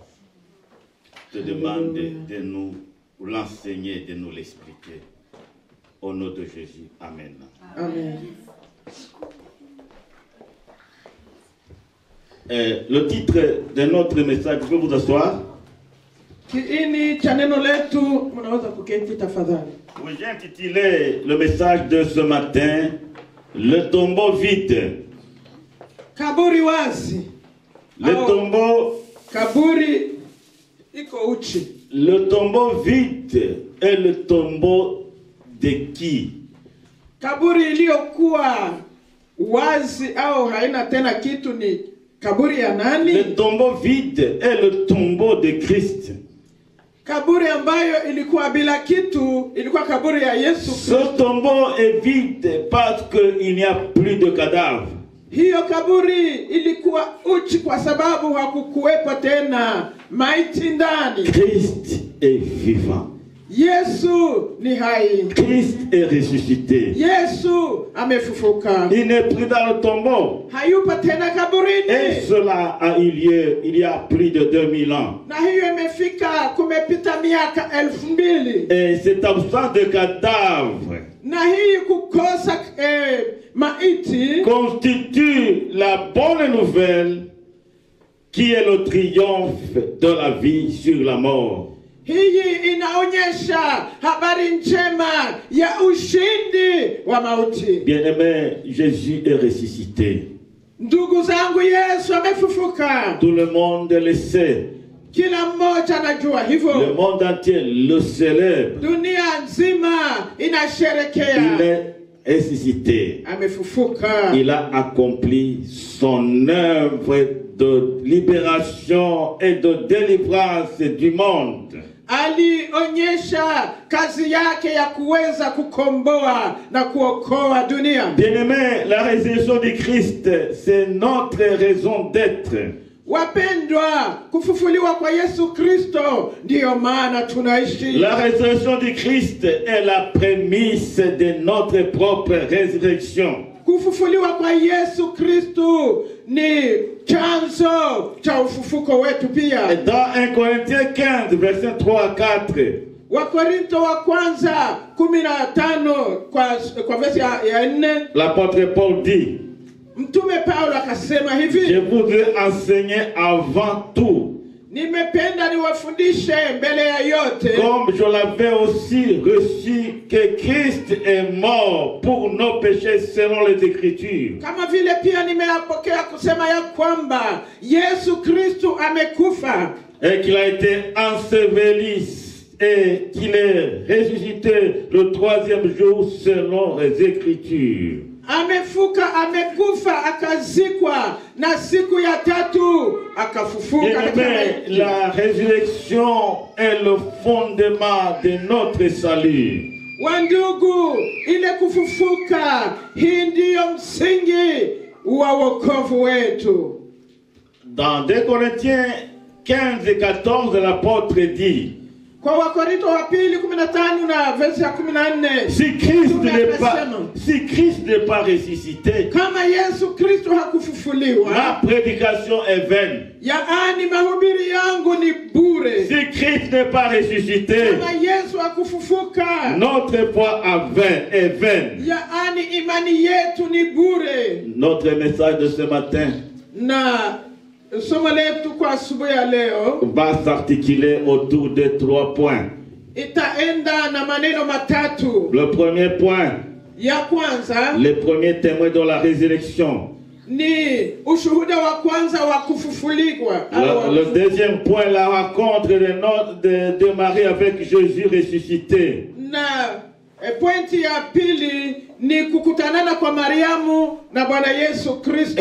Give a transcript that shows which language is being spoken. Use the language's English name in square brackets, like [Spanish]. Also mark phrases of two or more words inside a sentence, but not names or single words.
[French] Je te demande de nous l'enseigner, de nous l'expliquer. Au nom de Jésus. Amen. Amen. Le titre de notre message, vous pouvez vous asseoir. [Swahili] Kiini cha neno letu, mnaweza kuketi tafadhali. [French] Oui, j'ai intitulé le message de ce matin, le tombeau vide. [Swahili] Kaburi wazi. [French] Le tombeau, [Swahili] Kaburi iko uchi. [French] le tombeau vide est le tombeau de qui? [Swahili] Kaburi iliyokuwa wazi au haina tena kitu ni kaburi ya nani? [French] Le tombeau vide est le tombeau de Christ. [Swahili] Kaburi ambayo ilikuwa bila kitu ilikuwa kaburi ya Yesu. [French] Ce tombeau est vide parce qu'il n'y a plus de cadavres. [Swahili] Hiyo kaburi ilikuwa uchi kwa sababu hakukuwepo tena maiti ndani. [French] Christ est vivant. [Swahili] Yesu ni hai. [French] Christ est ressuscité. [Swahili] Yesu amefufuka. [French] Il n'est plus dans le tombeau. [Swahili] Hayupo tena kaburini. [French] Et cela a eu lieu il y a plus de 2000 ans. [Swahili] Na hiyo imefika kumepita miaka 2000. [French] Et cette absence de cadavres [Swahili] Na hii kukosa maiti [French] constitue la bonne nouvelle qui est le triomphe de la vie sur la mort. [Swahili] hii inaonyesha habari njema ya ushindi wa mauti. [French] Bien-aimé, Jésus est ressuscité. [Swahili] Ndugu zangu, Yesu amefufuka. [French] Tout le monde le sait. [Swahili] Kila mmoja anajua hivyo. [French] Le monde entier le célèbre. [Swahili] Dunia nzima inasherekea. [French] Il est ressuscité. [Swahili] Amefufuka. [French] Il a accompli son œuvre de libération et de délivrance du monde. [Swahili] Alionyesha kazi yake ya kuweza kukomboa na kuokoa dunia. [French] Bien-aimé, la résurrection du Christ, c'est notre raison d'être. [Swahili] Wapendwa, kufufuliwa kwa Yesu Kristo ndiyo maana tunaishi. [French] La résurrection du Christ est la prémisse de notre propre résurrection. [Swahili] Kufufuliwa kwa Yesu Kristo ni chanzo cha ufufuko wetu pia. [French] Dans 1 Corinthiens 15, versets 3 à 4, [Swahili] Wakorinto wa kwanza 15 kwa verse ya 4, [French] l'apôtre Paul dit: [Swahili] Mtume Paulo akasema [French] je [Swahili] hivi: [French] voudrais enseigner avant tout, [Swahili] nimependa niwafundishe mbele ya yote, [French] comme je l'avais aussi reçu, que Christ est mort pour nos péchés selon les Écritures, [Swahili] kama vile pia nimeyapokea kusema ya kwamba Yesu Kristo amekufa [French] et qu'il a été enseveli et qu'il est ressuscité le 3e jour selon les Écritures. [Swahili] amekufa akazikwa na siku ya tatu akafufuka. [French] La résurrection est le fondement de notre salut. [Swahili] Wandugu, ile kufufuka hii ndiyo msingi wa wokovu wetu. [French] Dans 2 Corinthiens 15 et 14, l'apôtre dit: [Swahili] Kwa Wakorinto wa pili 15 na verse ya 14, [French] si Christ n'est pas ressuscité, [Swahili] kama Yesu Kristo hakufufuliwa, [French] ma prédication est vaine. [Swahili] yaani mahubiri yangu ni bure. [French] Si Christ n'est pas ressuscité, [Swahili] Kama Yesu hakufufuka, [French] notre foi est vaine. [Swahili] yaani imani yetu ni bure. [French] Notre message de ce matin [Swahili] Na somo letu kwa asubuhi ya leo [French] va s'articuler autour de 3 points. [Swahili] itaenda na maneno matatu. [French] Le premier point, [Swahili] Ya kwanza [French] les premiers témoins de la résurrection. [Swahili] ni ushuhuda wa kwanza wa kufufuliwa. [French] Le deuxième point, la rencontre de Marie avec Jésus ressuscité. [Swahili] Na pointi ya pili ni kukutanana kwa Mariamu na Bwana Yesu Kristo.